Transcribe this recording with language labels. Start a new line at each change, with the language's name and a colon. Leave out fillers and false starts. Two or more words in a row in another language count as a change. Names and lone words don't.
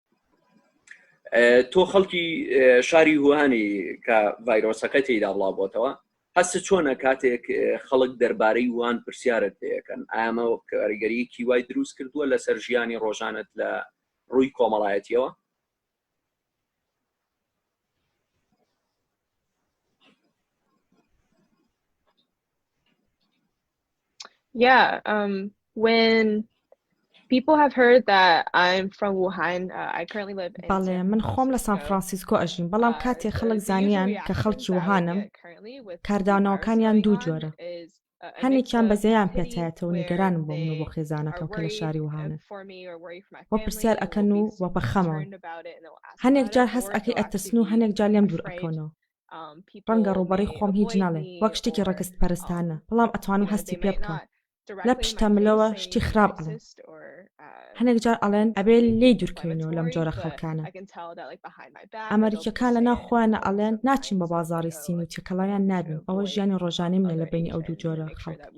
Central Kurdish: تۆ خەڵکی شاری وهانی کە ڤایرۆسەکە تێیدا بڵاوبۆتەوە هەست چۆنە کاتێک خەڵک دەربارەی وان پرسیارت پێەکەن ئامە کاریگەریەکی وای دروست کردووە لەسەر ژیانی ڕۆژانت لە ڕووی کۆمەڵایەتیەوە؟
English: Yeah, when people have heard that I'm from Wuhan, I currently live in
Central Kurdish: بەڵێ من خۆم لە سان فرانسیسکۆ ئەژیم بەڵام کاتێک خەڵک زانیان کە خەڵکی وهانم کاردانەوەکانیان دوو جۆرە هەنێکیان بەزەیان پێتایەتەوە و نیگەرانم بۆ من و بۆ خێزانەکەم کە لە شاری وهانن وە پرسیار ئەکەن و وە بەخەمەوە هەنێک جار هەست ئەکەی ئەترسن و هەنێک جار لێم دوور ئەکەونەوە ڕەنگە ڕووبەڕی خۆم هیچ ناڵێ وەک شتێکی ڕەگەست پەرستانە بەڵام ئەتوانم هەستی پێ بکەم لە پشتەملەوە شتی خراپ ئەڵێن هەنێک جار ئەڵێن ئەبێ لێی دوورکەوێنەوە لەم جۆرە خەڵکانە ئەمریکەکان لە ناوخۆیانە ئەڵێن ناچین بە بازاڕی سین و تێکەڵایان نابین ئەوە ژیانی ڕۆژانەی منە لە بینی ئەو دوو جۆرە خەڵک